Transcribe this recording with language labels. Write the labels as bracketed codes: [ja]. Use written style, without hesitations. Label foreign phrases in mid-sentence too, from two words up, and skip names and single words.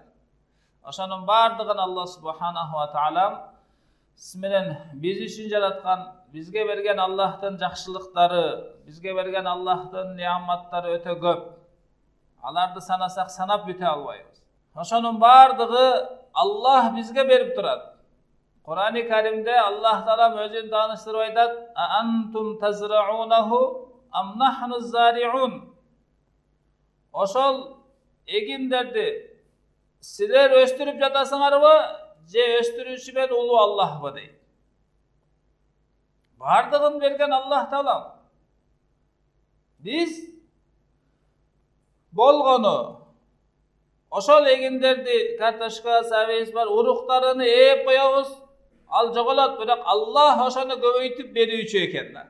[ky] Ошонун бардыгын Аллах [ar] سبحانه وتعالى [ky] менен биз үчүн жараткан, бизге берген Аллахтын жакшылыктары, бизге берген Аллахтын неаматтары өтө көп. Аларды санасак санап бүтө албайбыз. Ошонун бардыгы Аллах бизге берип турат. Кур'ан-ы Каримде Аллах Таалам өзүн тааныштырып айтат: [ar] "أأنتم تزرعونه أم نحن الزارعون?" [ky] Ошол эгиндерди силер өстүрүп жатасыңарбы, же өстүрүүчү мен улуу Аллахбы дейт. Бардыгын берген Аллах Таалам. Биз болгону ошол эгиндерди, картошка, сабиз бар, уруктарыны ээп коебуз, ал жоголот, бирок Аллах ошону көбөйтүп берүүчү экен да.